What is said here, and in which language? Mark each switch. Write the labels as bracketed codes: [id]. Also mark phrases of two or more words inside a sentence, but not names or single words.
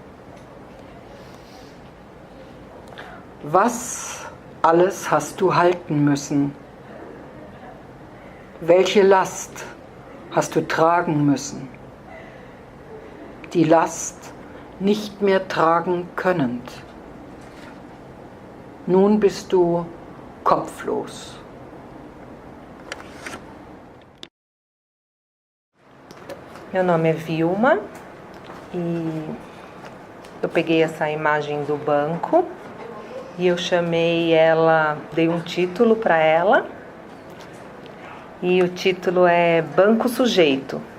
[de] Was alles hast du halten müssen? Welche Last hast du tragen müssen? Die Last nicht mehr tragen könnend. Nun bist du kopflos. [pt] Meu nome é Vilma e eu peguei essa imagem do banco e eu chamei ela, dei um título para ela e o título é Banco Sujeito.